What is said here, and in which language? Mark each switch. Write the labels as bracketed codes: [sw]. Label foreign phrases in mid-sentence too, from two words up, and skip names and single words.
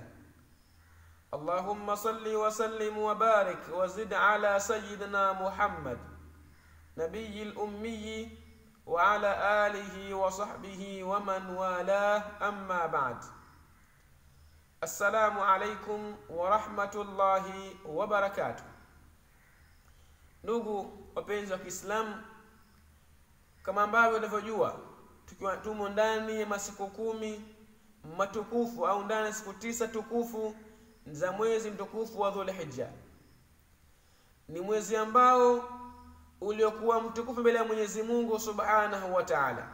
[ar] اللهم صل وسلم وبارك وزد على سيدنا محمد نبي الأمي وعلى آله وصحبه ومن والاه أما بعد. السلام عليكم ورحمة الله وبركاته. [sw] Ndugu wapenzi wa Kiislamu, kama ambavyo tunavyojua tukiwa tumo ndani ya masiku 10 matukufu au ndani ya siku 9 tukufu za mwezi mtukufu wa Dhulhijja, ni mwezi ambao uliokuwa mtukufu mbele ya Mwenyezi Mungu [ar] سبحانه وتعالى.